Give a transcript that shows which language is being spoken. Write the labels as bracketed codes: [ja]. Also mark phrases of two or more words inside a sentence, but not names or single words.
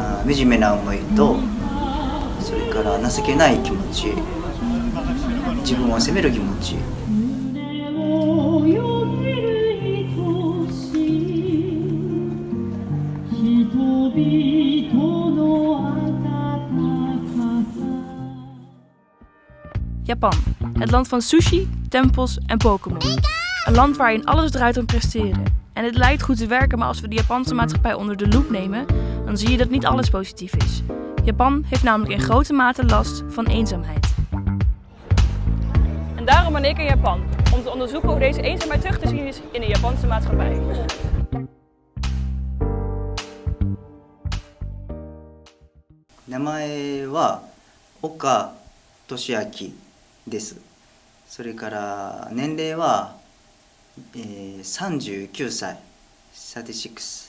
[ja] 惨めな思いと、それから情けない気持ち、自分を責める気持ち、 [nl] Japan, het land van sushi, tempels en Pokémon. Een land waarin alles draait om presteren. En het lijkt goed te werken, maar als we de Japanse maatschappij onder de loep nemen, dan zie je dat niet alles positief is. Japan heeft namelijk in grote mate last van eenzaamheid. En daarom ben ik in Japan, om te onderzoeken hoe deze eenzaamheid terug te zien is in de Japanse maatschappij. [ja] 名前は岡俊明です。それから年齢は、39歳、36。